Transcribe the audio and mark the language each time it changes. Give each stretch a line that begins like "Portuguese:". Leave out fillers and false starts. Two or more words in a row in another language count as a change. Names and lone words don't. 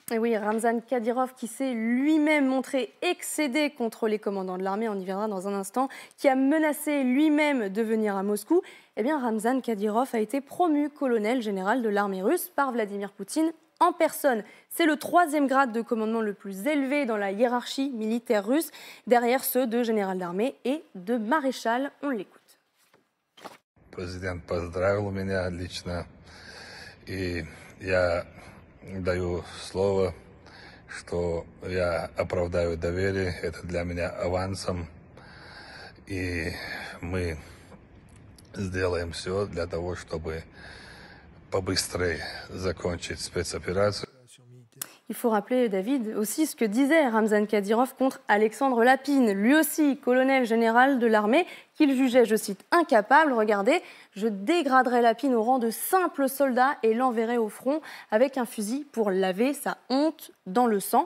French: Et oui, Ramzan Kadyrov qui s'est lui-même montré excédé contre les commandants de l'armée, on y viendra dans un instant, qui a menacé lui-même de venir à Moscou. Eh bien, Ramzan Kadyrov a été promu colonel général de l'armée russe par Vladimir Poutine en personne. C'est le 3e grade de commandement le plus élevé dans la hiérarchie militaire russe, derrière ceux de général d'armée et de maréchal. On l'écoute.
Russian: Президент поздравил меня лично, и я даю слово, что я оправдаю доверие. Это для меня авансом, и мы сделаем все для того, чтобы побыстрее закончить спецоперацию.
French: Il faut rappeler, David, aussi ce que disait Ramzan Kadyrov contre Alexandre Lapine, lui aussi colonel général de l'armée, qu'il jugeait, je cite, incapable. Regardez, je dégraderai Lapine au rang de simple soldat et l'enverrai au front avec un fusil pour laver sa honte dans le sang.